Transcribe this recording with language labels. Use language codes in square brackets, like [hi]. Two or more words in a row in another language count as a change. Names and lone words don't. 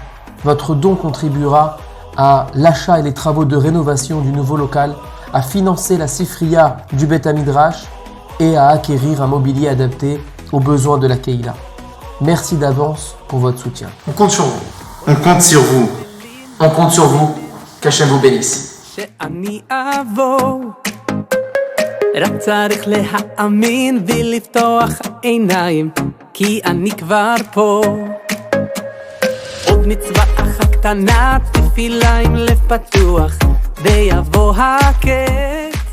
[fr] Votre don contribuera à l'achat et les travaux de rénovation du nouveau local, à financer la sifriya du [he] בית מדרש [fr] et à acquérir un mobilier adapté aux besoins de la Keïla. Merci d'avance pour votre soutien. On compte sur vous. On compte sur vous. On compte sur vous. Qu'Hachem vous bénisse. [he] רק צריך להאמין ולפתוח עיניים כי אני כבר פה עוד מצווה אחת קטנה תפילה עם לב פתוח ויבוא הכיף